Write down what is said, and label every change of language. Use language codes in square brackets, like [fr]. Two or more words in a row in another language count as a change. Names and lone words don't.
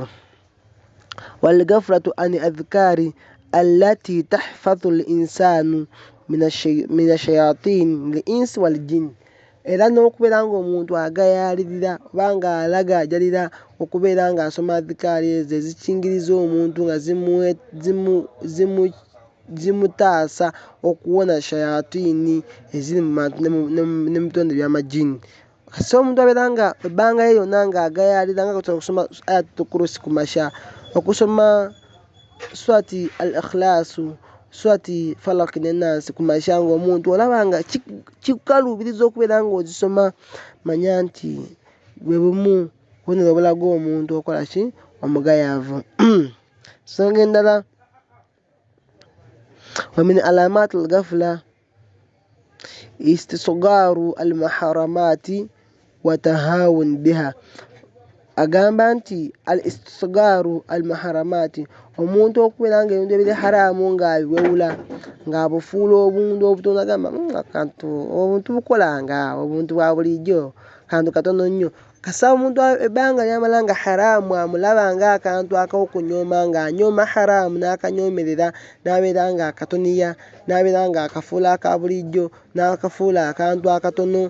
[ar] والغفلة عن الأذكار التي تحفظ الإنسان من الشياطين الإنس والجن [lg] era n'okubeera ng'omuntu agayaalirira oba nga alagajjalira okubeera ng'asoma adhikaari ezo ezikingiriza omuntu nga zimutaasa okuwona shayatini eziri mu bantu ne mu bitonde by'amajjini. Kasi omuntu abeera nga ebbanga lye lyonna ng'agayaalira nga okusoma ayatul kursi ku makya okusoma surati al-ikhlaasu surati falaki ne naasi ku makya ng'omuntu olaba nga kikaluubiriza okubeera ng'ozisoma manya nti bwe bumu bubonero obulaga omuntu okola ki omugayaavu. Ensonga endala [ar] ومن علامات الغفلة استصغار المحرمات والتهاون بها. [lg] Agamba nti [ar] الاستصغار المحرمات [lg] omuntu okubeera ng'ebintu ebiri haraamu ng'abiwewula ng'abufuula obuntu obutono agamba akantu obuntu bukolanga obuntu bwa bulijjo kantu katono nnyo. Kasa omuntu ebbanga ly'amala nga haraamu amulaba ng'akantu ak'okunyooma ng'anyooma haraamu n'akanyoomerera n'abeera ng'akatoniya n'abeera ng'akafuula aka bulijjo n'akafuula akantu akatono.